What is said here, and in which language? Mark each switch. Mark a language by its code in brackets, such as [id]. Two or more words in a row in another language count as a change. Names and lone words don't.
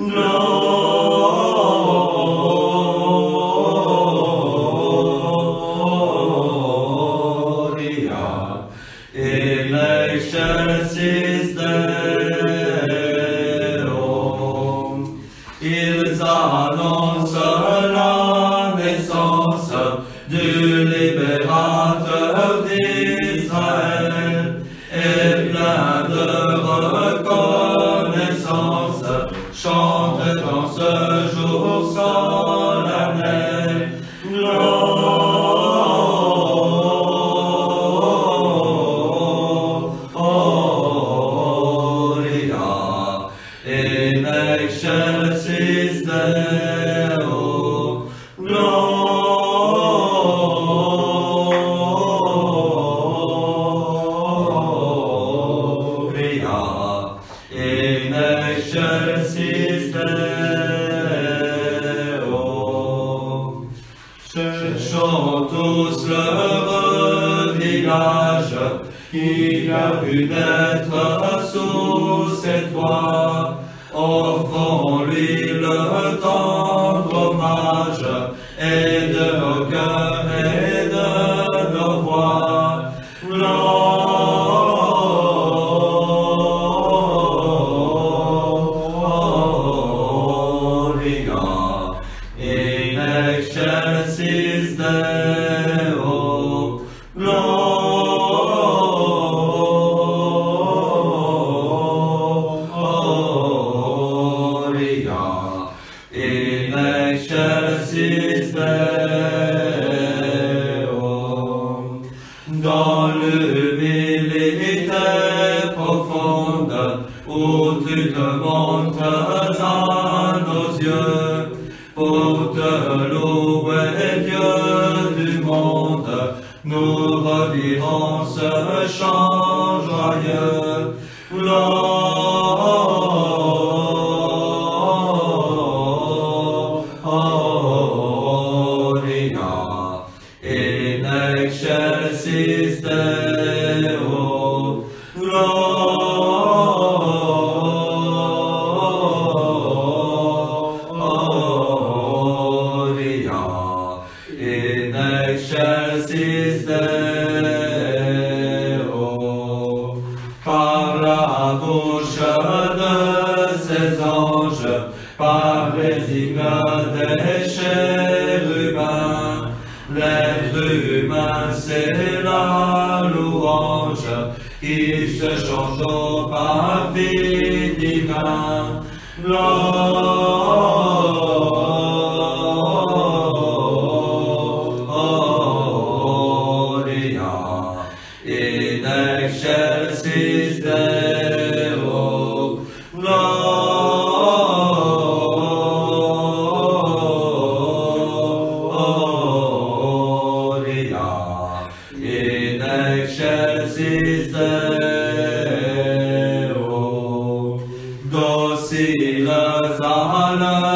[la] In excelsis Deo. [fr] Ils annoncent la naissance du libérateur d'Israël, et plein de reconnaissance chantent en ce jour solennel. [la] In excelsis Deo. Gloria in excelsis Deo. [fr] Cherchons tous le village qui a vu naître sous ses toits. Offrons-lui le tendre hommage, et de nos cœurs et de nos voix. [la] Gloria in excelsis Deo. In excelsis Deo. [fr] Dans l'humilité profonde où tu te montres à nos yeux, pour te louer, Dieu du monde, nous redirons ce chant joyeux. [la] In excelsis Deo. Gloria in excelsis Deo. [fr] Par la bouche de ses anges, par les hymnes des chérubins, l'être humain c'est la louange qui se change au parvis divin. [la] Gloria in excelsis Deo. In excelsis Deo. [fr] Dociles à